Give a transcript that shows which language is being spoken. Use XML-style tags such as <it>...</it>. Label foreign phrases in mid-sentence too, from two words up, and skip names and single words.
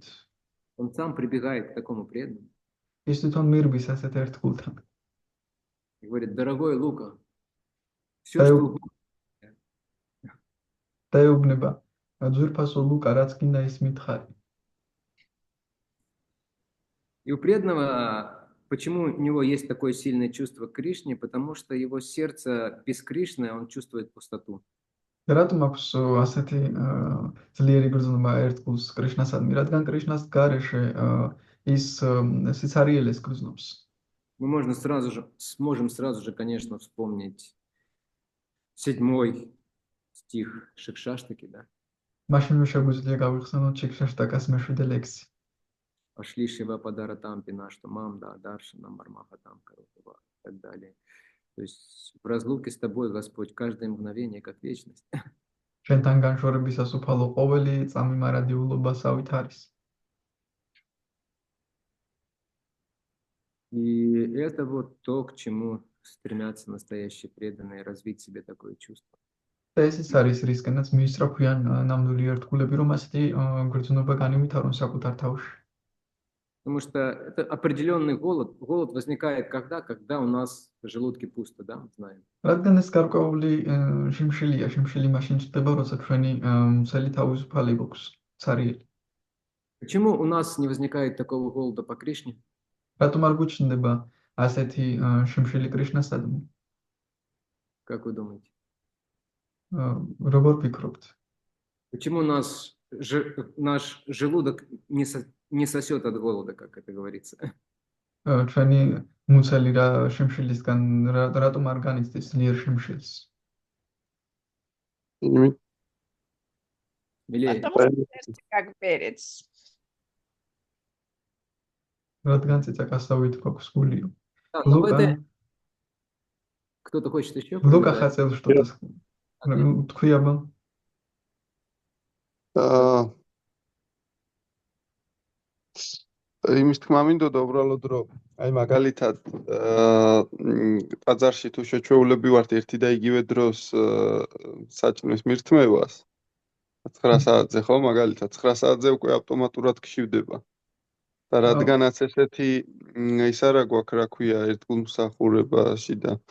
<ru>Он сам прибегает к такому преданному.</ru> <ka>ის თვითონ მირბის ასეთ ერთგულთან.</ka> <ru>И говорит: дорогой Лука, все, что угодно.</ru> <ka>დაეუბნება, ძვირფასო ლუკა, რაც გინდა ის მითხარი.</ka> <ru>И у преданного, почему у него есть такое сильное чувство к Кришне? Потому что его сердце без Кришны, он чувствует пустоту.</ru> <ka>რატომ აქვს ასეთი ძლიერი გრძნობა ერთგულს კრიშნასადმი, რადგან კრიშნას გარეშე ის სიცარიელეს გრძნობს.</ka> <ru>Мы сможем сразу же, конечно, вспомнить 7 стих Шикшаштаки, да?</ru> <ka>მაშინვე შეგვიძლია გავიხსენოთ შიქშაშტაკას მე-7 ლექსი. Пошли Шива Падаратам Пинаштамам, да, Даршанам Мармахатам Карутава</ka> <ru>и так далее. То есть в разлуке с тобой, Господь, каждое мгновение как вечность.</ru> <ka>შენთან განშორებისას უფალო ყოველი წამი მარადიულობასავით არის.</ka> <ru>И это вот то, к чему стремятся настоящие преданные, развить в себе такое чувство.</ru> <ka>და ეს ის არის, რისკენაც მიისწრაფვიან ნამდვილი ერთგულები, რომ ასეთი გრძნობა განიმითარონ საკუთარ თავში.</ka> <ru>Потому что это определенный голод. Голод возникает когда у нас в желудке пусто, да, мы знаем.</ru> <ka>რადგან ეს გარკვეული შიმშილი მაშინ ჩდება, როცა ჩვენი მსელი თავისუფალი გვაქვს, ცარიელი.</ka> <ru>Почему у нас не возникает такого голода по Кришне?</ru> <ka>რატომ არ გვიჩნდება ასეთი შიმშილი კრიშნასადმი?</ka> <ru>Как вы думаете?</ru> <ka>როგორ ფიქრობთ?</ka> <ru>Почему наш желудок не сосет от голода, как это говорится?</ru> <ka>ჩვენი მუცელი რა შიმშილისგან რატომ არ განიცდის ძლიერ შიმშილს?</ka> <ru>Потому что сердце как перец.</ru> <ka>რადგან ცეცაკასავით გვაქვს გული.</ka> <ru>Да, но в этой... Кто-то хочет еще? Лука хотел что-то сказать.</ru> <ka>თქვი აბა. იმის თქმა მინდოდა უბრალოდ რომ აი მაგალითად ტაძარში თუ შეჩვეულები ვართ ერთი და იგივე დროს საჭმლის მირთმევას 9 საათზე ხო მაგალითად 9 საათზე უკვე ავტომატურად გშივდება და რადგანაც ესეთი ის არა გვაქვს რა ქვია ერთგულმსახურებაში და</ka>